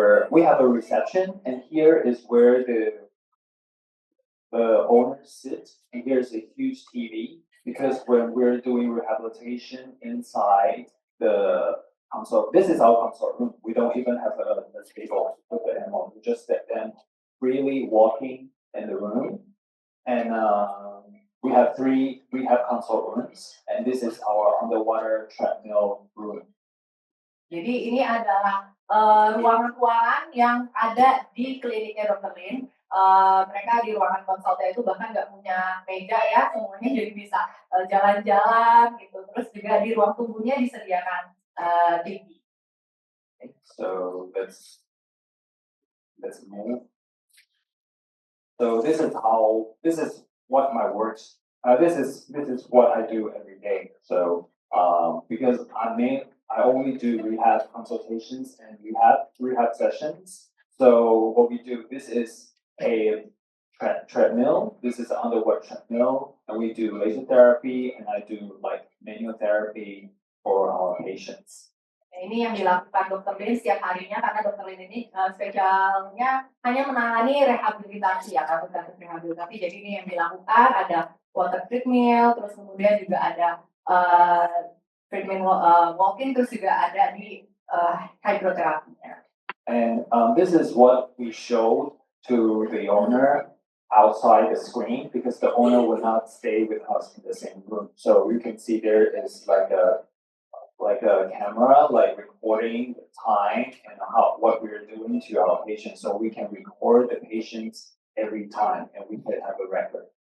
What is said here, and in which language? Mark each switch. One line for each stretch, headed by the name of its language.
English: We have a reception, and here is where the owners sit, and here's a huge TV, because when we're doing rehabilitation inside the consult, this is our consult room. We don't even have a table to put the animal. We just let them freely walking in the room. and we have 3 rehab consult rooms, and this is our underwater treadmill room.
Indonesian: Jadi ini adalah ruangan-ruangan yang ada di kliniknya Dr. Lin. Mereka di ruangan konsulnya itu bahkan nggak punya meja ya, semuanya jadi bisa jalan-jalan gitu. Terus juga di ruang tunggunya disediakan TV.
English: So let's move. So this is what my works. This is what I do every day. So because I only do rehab consultations and rehab sessions. So what we do, this is a treadmill. This is an underwater treadmill, and we do laser therapy, and I do like manual therapy for our patients.
Indonesian: Nah, ini yang dilakukan Dr. Lin setiap harinya karena Dr. Lin ini spesialnya hanya menangani rehabilitasi ya, kasus-kasus rehabilitasi. Jadi ini yang dilakukan ada water treadmill, terus kemudian juga ada treadmill walking, terus juga ada di hydroterapinya.
English: And this is what we showed to the owner outside the screen because the owner would not stay with us in the same room. So you can see there is like a camera recording the time and what we're doing to our patients, so we can record the patients every time and we can have a record.